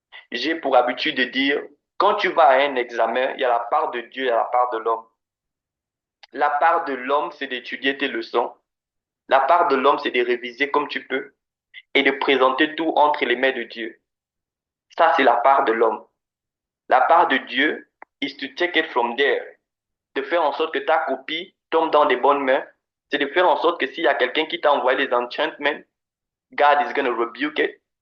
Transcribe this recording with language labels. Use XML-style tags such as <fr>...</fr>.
<fr>J'ai pour habitude de dire, quand tu vas à un examen, il y a la part de Dieu et la part de l'homme. La part de l'homme, c'est d'étudier tes leçons. La part de l'homme, c'est de réviser comme tu peux et de présenter tout entre les mains de Dieu. Ça, c'est la part de l'homme. La part de Dieu</fr> <en>is to take it from there.</en> <fr>De faire en sorte que ta copie tombe dans des bonnes mains. C'est de faire en sorte que s'il y a quelqu'un qui t'a envoyé les enchantments,</fr> <en>God is going to rebuke it.</en>